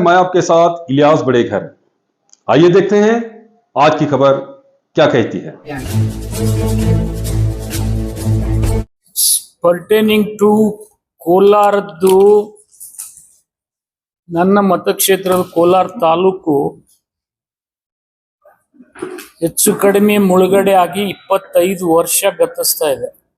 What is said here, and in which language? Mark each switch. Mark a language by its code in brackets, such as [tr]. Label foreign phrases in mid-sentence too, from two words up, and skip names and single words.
[hi] मैं आपके साथ इलियास बड़ेखर। आइए देखते हैं आज की खबर क्या कहती है। [en] pertaining to [kn] ಕೋಲಾರದ್ದು ನನ್ನ ಮತಕ್ಷೇತ್ರದ ಕೋಲಾರ ತಾಲೂಕು ಹೆಚ್ಚು ಕಡಿಮೆ ಮುಳುಗಡೆ ಆಗಿ 25 ವರ್ಷ ಗತಿಸ್ತಾ ಇದೆ.